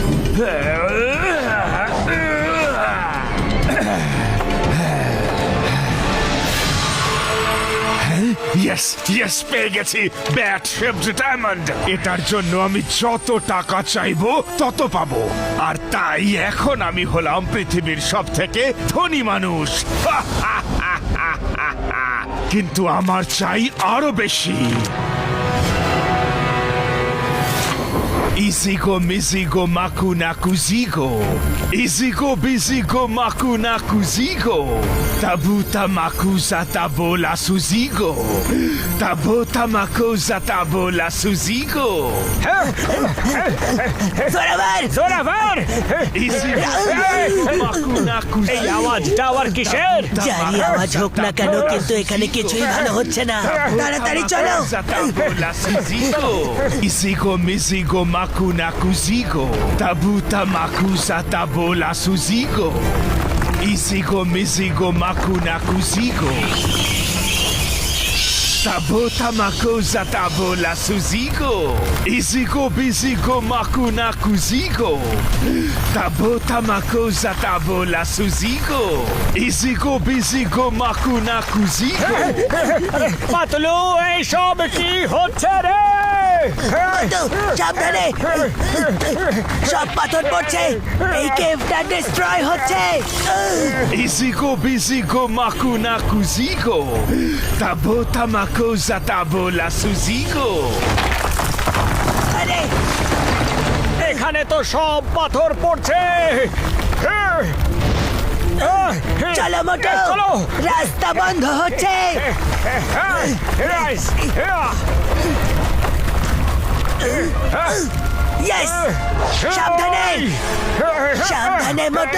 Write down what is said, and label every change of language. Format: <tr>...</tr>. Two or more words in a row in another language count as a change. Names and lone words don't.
<en>yes yes</en> <bn>পেয়ে গেছি</bn> <en>bat shaped diamond.</en> <bn>এটার জন্য আমি যত টাকা চাইবো তত পাবো, আর তাই এখন আমি হলাম পৃথিবীর সব থেকে ধনী মানুষ। কিন্তু আমার চাই আরো বেশি। Izigo mizigo makuna kuzigo, izigo bizigo makuna kuzigo, tabuta makuza tabola suzigo, tabuta makuza tabola suzigo. জোরাবার জোরাবার! Izigo makuna kuzigo. এই আওয়াজ টাওয়ার কিসের? জানি আওয়াজ হোক না কেন, কিন্তু এখানে কিছুই ভালো হচ্ছে না। তাড়াতাড়ি চলো। Tabola suzigo, izigo mizigo makuna kuzigo, tabuta makuza tabola suzigo, izigo mizigo makuna kuzigo, tabota makuza tabola suzigo, izigo bizigo makuna kuzigo, tabota makuza tabola suzigo, izigo bizigo makuna kuzigo. পাতলু, এইসব কি হচ্ছে রে? তো সাবধানে, সব পাথর পড়ছে, এই কেভটা ডিস্ট্রয় হচ্ছে। Izigo bizigo makuna kuzigo, tabota makuza tabola suzigo. আরে এখানে তো সব পাথর পড়ছে। চলো মোটো, চলো। রাস্তা বন্ধ হচ্ছে। ইয়েস, সাবধানে সাবধানে মোটো।</bn>